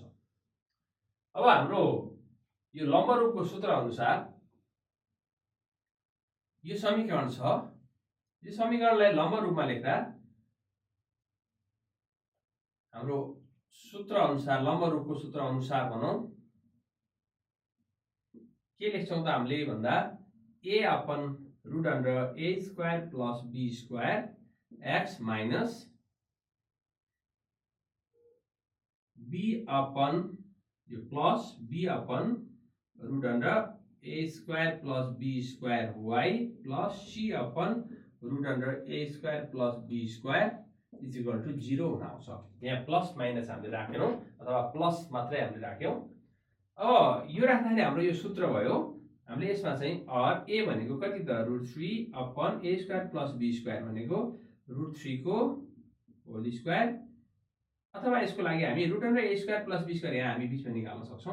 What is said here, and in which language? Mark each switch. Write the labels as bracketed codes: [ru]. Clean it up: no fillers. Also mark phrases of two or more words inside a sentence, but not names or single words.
[ne] अब हाम्रो यो लम्ब रूपको सूत्र अनुसार यो समीकरण छ। यो समीकरणलाई लम्ब रूपमा लेख्दा हाम्रो सूत्र अनुसार लम्ब रूपको सूत्र अनुसार भनौं के लेख्छौं त हामीले भन्दा [en] a upon root under a square plus b square x minus b upon यो plus b upon root under a square plus b square y plus c upon root under a square plus b square is equal to 0 [ne] हुन आउँछ। [en] यहाँ plus minus हामीले राखेनौं अथवा प्लस मात्रै हामीले राख्यौं। अब यो राख्दाखेरि हाम्रो यो सूत्र भयो। हामीले यसमा चाहिँ a भनेको कति त root 3 upon a square plus b square भनेको root 3 को whole square अथवा यसको लागि हामी root under a square plus b square यहाँ हामी बीचमा निकाल्न सक्छौं।